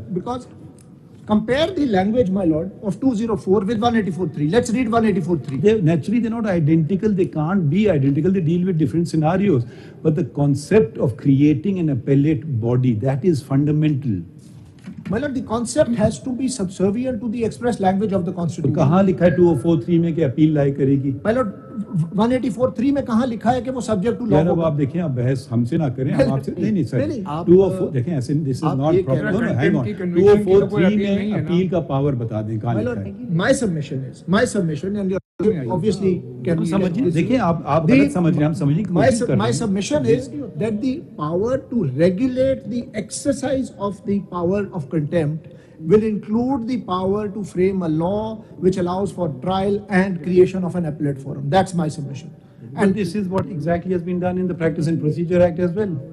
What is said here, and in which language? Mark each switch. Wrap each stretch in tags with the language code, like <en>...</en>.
<en>Well, because compare the language, my lord, of 204 with 184.3. Let's read 184.3. Naturally, they're not identical. They can't be identical. They deal with different scenarios. But the concept of creating an appellate body, that is fundamental. My lord, the concept has to be subservient to the express language of the constitution.</en> <hi>तो कहाँ लिखा है 204.3 में कि appeal लाई करेगी?</hi> <en>My lord,</en> <hi>184.3 में कहाँ लिखा है कि वो</hi> <en>subject to law?</en> <hi>यार अब आप देखें, आप बहस हमसे ना करें, हम आपसे नहीं सर.</hi> <en>204</en> <hi>देखें ऐसे,</hi> <en>this is not proper. No, hang on.</en> <hi>204.3 में अपील का पावर बता दें कहाँ लिखा है?</hi> <en>My submission and you obviously can</en> <hi>समझिए. देखिए आप गलत समझ रहे हैं, हम समझने की कोशिश कर रहे हैं.</hi> <en>My submission is that the power to regulate the exercise of the power of contempt will include the power to frame a law which allows for trial and creation of an appellate forum. That's my submission. And this is what exactly has been done in the Practice and Procedure Act as well.</en>